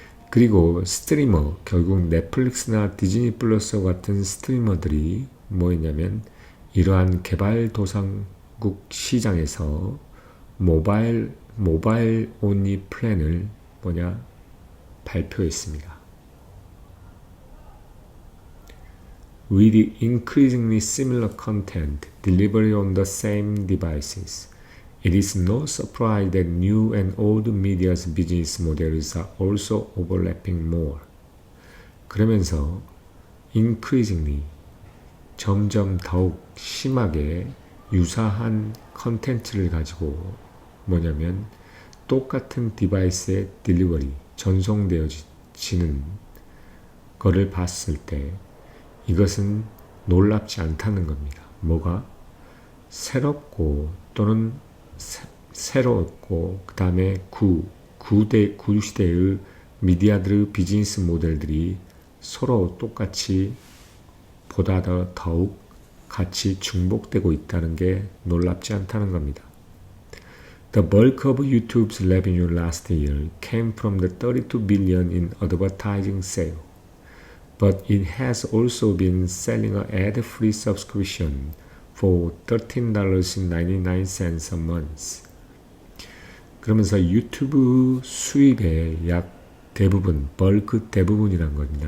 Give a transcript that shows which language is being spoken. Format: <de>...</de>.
<ko>그리고 스트리머, 결국 넷플릭스나 디즈니 플러스 같은 스트리머들이 뭐였냐면 이러한 개발도상국 시장에서 모바일 온리 플랜을 발표했습니다.</ko> <en>With increasingly similar content delivered on the same devices, it is no surprise that new and old media's business models are also overlapping more.</en> <ko>그러면서 increasingly, 점점 더욱 심하게 유사한 컨텐츠를 가지고 뭐냐면 똑같은 디바이스의 딜리버리, 전송되어지는 거를 봤을 때 이것은 놀랍지 않다는 겁니다. 뭐가? 새롭고 또는 새롭고 그 다음에 구시대의 미디어들의 비즈니스 모델들이 서로 똑같이 보다 더욱 같이 중복되고 있다는 게 놀랍지 않다는 겁니다.</ko> <en>The bulk of YouTube's revenue last year came from the 32 billion in advertising sale, but it has also been selling an ad-free subscription for $13.99 a month.</en> <ko>그러면서 유튜브 수입의 약 대부분, 벌크 대부분이란 겁니다.</ko>